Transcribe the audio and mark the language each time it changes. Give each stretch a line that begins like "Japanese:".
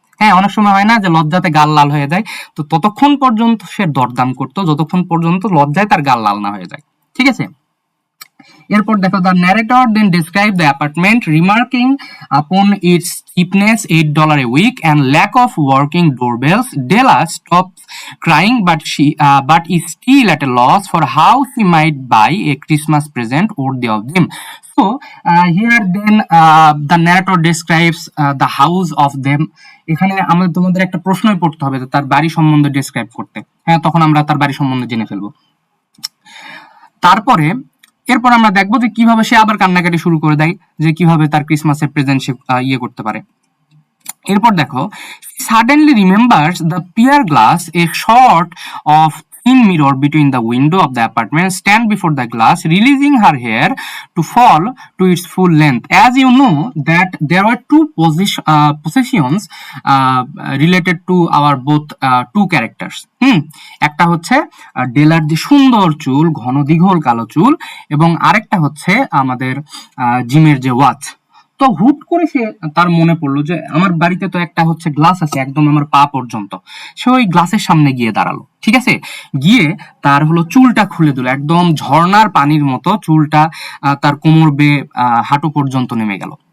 Bangla: হ্যাঁ, অনেক সময় হয় না যে লজ্জাতে গাল লাল হয়ে যায়, তো ততক্ষণ পর্যন্ত সে দরদাম করতো যতক্ষণ পর্যন্ত লজ্জায় তার গাল লাল না হয়ে যায়, ঠিক আছে? এরপর দেখো,
English: The narrator then describe the apartment remarking upon its cheapness, $8 a week and lack of working doorbells. Della stops crying, but is still at a loss for how she might buy a Christmas present worthy of them. So here then the narrator describes the house of them.
Bangla: এখানে আমাদের তোমাদের একটা প্রশ্নই পড়তে হবে তার বাড়ি সম্বন্ধে ডেসক্রাইব করতে। হ্যাঁ, তখন আমরা তার বাড়ি সম্বন্ধে জেনে ফেলবো। তারপরে এরপর আমরা দেখবো যে কিভাবে সে আবার কান্নাকাটি শুরু করে দেয়, যে কিভাবে তার ক্রিসমাসের প্রেজেন্ট সে করতে পারে। এরপর দেখো,
English: suddenly remembers the pier glass, a sort of thin mirror between the window of the apartment, stand before the glass, releasing her hair to fall to its full length. As you know that there were two possessions related to our both two characters.
Bangla: একটা হচ্ছে ডেলার যে সুন্দর চুল, ঘন দীঘল কালো চুল, এবং আরেকটা হচ্ছে আমাদের জিমের যে ওয়াচ। তো হুট করে সে তার মনে পড়লো যে আমার বাড়িতে তো একটা হচ্ছে গ্লাস আছে একদম আমার পা পর্যন্ত। সে ওই গ্লাসের সামনে গিয়ে দাঁড়ালো, ঠিক আছে, গিয়ে তার হলো চুলটা খুলে দিল, একদম ঝর্ণার পানির মতো চুলটা তার কোমর বেয়ে হাঁটু পর্যন্ত নেমে গেল।